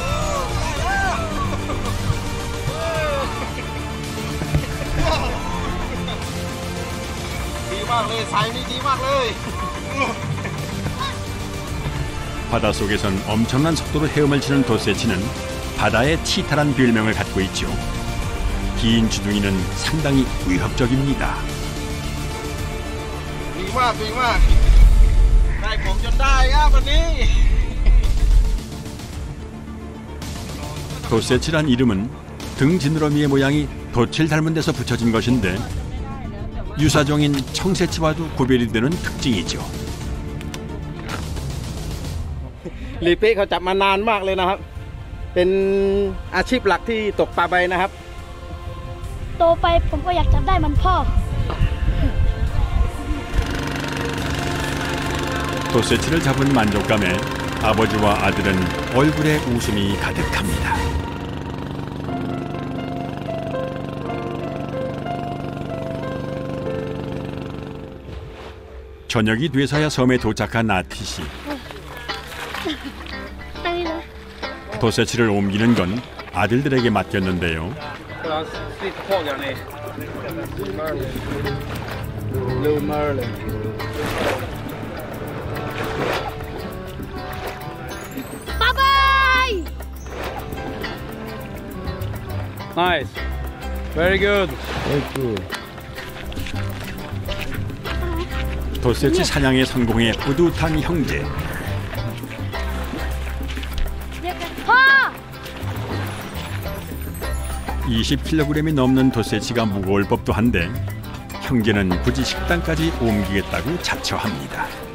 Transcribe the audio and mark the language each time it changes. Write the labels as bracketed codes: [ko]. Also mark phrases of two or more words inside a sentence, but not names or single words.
[ko] 바닷속에선 엄청난 속도로 헤엄을 치는 돛새치는 바다의 치타란 별명을 갖고 있죠. 긴 주둥이는 상당히 위협적입니다. [th] ดีมากได้ผมจนได้ครับวันนี้ [ko] 돛새치란 이름은 등 지느러미의 모양이 돛을 닮은 데서 붙여진 것인데 유사종인 청새치와도 구별이 되는 특징이죠. [th] ลีเป้เขาจับมานานมากเลยนะครับเป็นอาชีพหลักที่ตกปลาใบนะครับ โตไปผมก็อยากจับได้มันพ่อ [ko] 도세치를 잡은 만족감에 아버지와 아들은 얼굴에 웃음이 가득합니다. 저녁이 돼서야 섬에 도착한 아티 씨. 도세치를 옮기는 건 아들들에게 맡겼는데요. Nice. [en] Very good. [ko] 도세치 사냥에 성공해 뿌듯한 형제. 20kg이 넘는 도세치가 무거울 법도 한데 형제는 굳이 식당까지 옮기겠다고 자처합니다.